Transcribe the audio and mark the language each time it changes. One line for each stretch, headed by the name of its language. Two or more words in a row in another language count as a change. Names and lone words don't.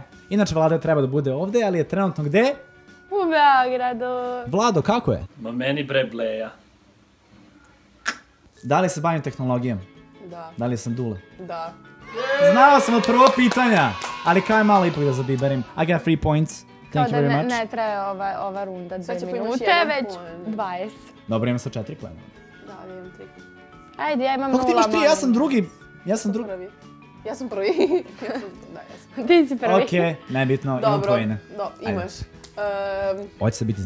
Serbian: Inače, Vlada treba da bude ovde, ali je trenutno gde? U Beogradu. Vlado, kako je? Ma meni bre bleja. Da li se bavim tehnologijom? Da. Da li sam Dule? Da. Znao sam od prvog pitanja, ali kao je malo ipak da zabiberim.
English: I got 3 points. Thank you very much.
Serbian: Ne traje ova runda Sad 2 će pa imaš minute, jedan već poen. 20. Dobro, imam sa 4 poena. Da, ali imam 3. Ajde, ja imam 0. Kako ti imaš 3? Ja sam drugi. Ja sam drugi. Prvi. Ja sam prvi. Da, ja sam. Ti si prvi. Okej, nebitno, imam Dobro. poene. Da, imaš. Hoće se biti